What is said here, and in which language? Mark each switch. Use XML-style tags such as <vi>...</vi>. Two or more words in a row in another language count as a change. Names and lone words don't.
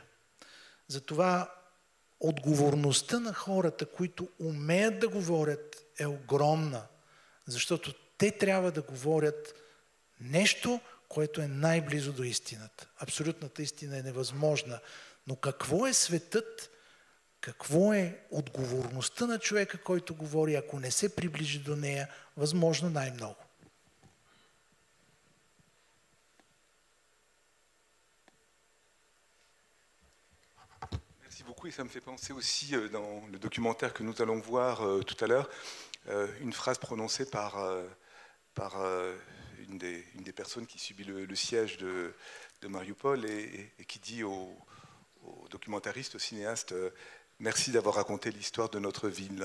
<bg>Затова отговорността на хората, които умеят да говорят, е огромна, защото те трябва да говорят нещо, което е най-близо до истината. Абсолютната истина е невъзможна. Но какво е светът, какво е отговорността на човека, който говори, ако не се приближи до нея, възможно най-много?</bg> <fr>Merci beaucoup et ça me fait penser aussi dans le documentaire que nous allons voir tout à l'heure, une phrase prononcée par une des personnes qui subit le siège de Mariupol et qui dit au documentariste, au cinéaste, merci d'avoir raconté l'histoire de notre ville.</fr>